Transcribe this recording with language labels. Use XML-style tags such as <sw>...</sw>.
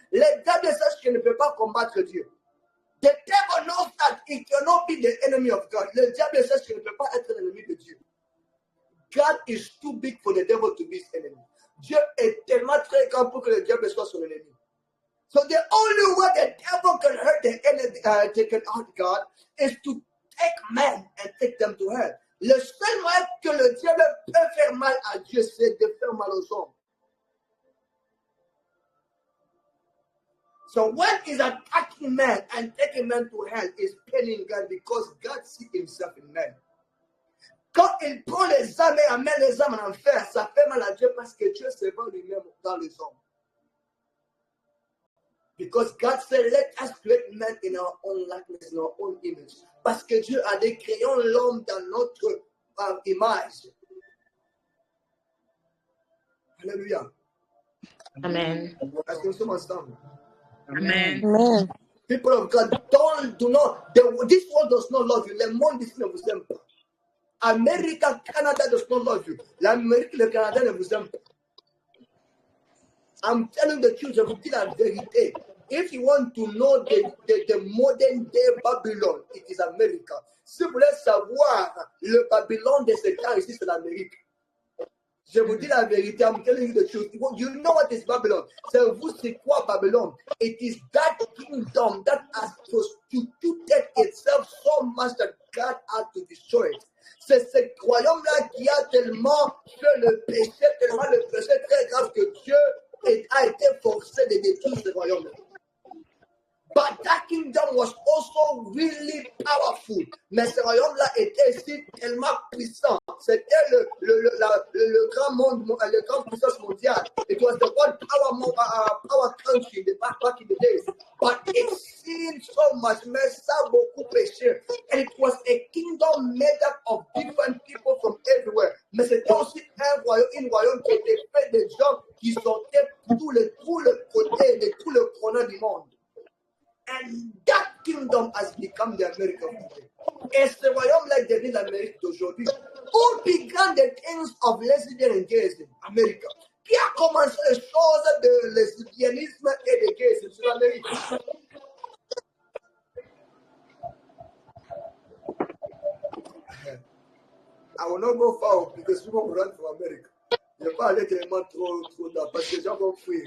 <fr>Le diable sait qu'il ne peut pas combattre Dieu.</fr> <en>The devil knows that he cannot be the enemy of God.</en> <fr>Le diable sait qu'il ne peut pas être l'ennemi de Dieu.</fr> <en>God is too big for the devil to be his enemy.</en> <fr>Dieu est tellement très grand pour que le diable soit son ennemi.</fr> <en>So the only way the devil can hurt the enemy, can hurt God, is to take men and take them to hell.</en> <fr>Le seul moyen que le diable peut faire mal à Dieu, c'est de faire mal aux hommes.</fr> <en>So when he's attacking men and taking men to hell, is paining God because God sees himself in men.</en> <fr>Quand il prend les âmes et amène les âmes en enfer, ça fait mal à Dieu parce que Dieu se voit lui-même dans les hommes.</fr> <en>Because God said, let us create men in our own likeness, in our own image.</en> <fr>Parce que Dieu a dit, créons l'homme dans notre image. Alléluia. Amen. Est-ce que nous sommes ensemble? Amen. Amen.</fr> <en>People of God, this world does not love you.</en> <fr>Le monde ici ne vous aime pas.</fr> <en>America, Canada does not love you.</en> <fr>L'Amérique, le Canada ne vous aime pas.</fr> <en>I'm telling the truth,</en> <fr>je vous dis la vérité.</fr> <en>If you want to know the modern day Babylon, it is America.</en> <fr>Si vous voulez savoir le Babylone de ce temps ici, c'est l'Amérique. Je vous dis la vérité,</fr> <en>I'm telling you the truth. You know what is Babylon?</en> <fr>C'est vous, c'est quoi Babylon?</fr> <en>It is that kingdom that has prostituted itself so much that God had to destroy it.</en> <fr>C'est ce royaume-là qui a tellement fait le péché, tellement le péché très grave que Dieu a été forcé de détruire ce royaume.</fr> <en>But that kingdom was also really powerful.</en> <fr>Mais ce royaume-là était aussi tellement puissant c'était le grand monde, le grand puissance mondiale.</fr> <en>It was the one power country back in the days. But it seemed so much,</en> <fr>mais ça beaucoup péché.</fr> <en>And it was a kingdom made up of different people from everywhere.</en> <fr>Mais c'était aussi un royaume qui était fait de gens qui sortaient tout le côté, de tout le corner du monde.</fr> <en>And that kingdom has become the America today.</en> <fr>Et ce royaume-là est devenu l'Amérique d'aujourd'hui.</fr> <en>Où began the things of lesbian and gayism? America.</en> <fr>Qui a commencé les choses de lesbianisme et de gayisme sur l'Amérique?</fr> <en>I will not go far because people will run from America.</en> <fr>Je ne vais pas aller tellement trop dans parce que les gens vont fuir.</fr>